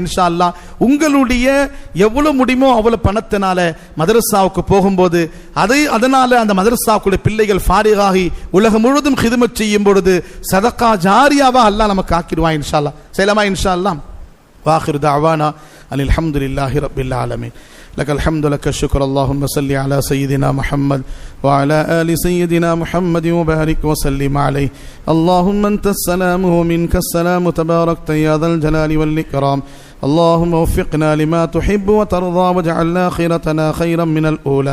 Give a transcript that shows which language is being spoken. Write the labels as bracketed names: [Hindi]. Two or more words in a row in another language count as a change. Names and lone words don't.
[Arabic] إن شاء الله [Tamil] உங்களுடைய எவ்வளவு முடியுமோ அவ்வளவு பணத்தினால மதரசாவுக்கு போகும்போது அதனால அந்த மதரசாவுக்குடைய பிள்ளைகள் ஃபாரிகாகி உலகம் முழுவதும் ஹிதமத் செய்யும் பொழுது சதக்கா ஜாரியாவா அல்லாஹ் நமக்கு ஆக்கிடுவான். [Arabic] إن شاء الله [Tamil] செய்யலாமா? [Arabic] إن شاء الله. وآخر دعوانا أن الحمد لله رب العالمين. لك الحمد لك الشكر. اللهم صل على سيدنا محمد وعلى آل سيدنا محمد وبارك وسلم عليه. اللهم أنت السلام ومنك السلام تباركت يا ذا الجلال والإكرام. اللهم وفقنا لما تحب وترضى واجعلنا آخرتنا خيرا من الأولى.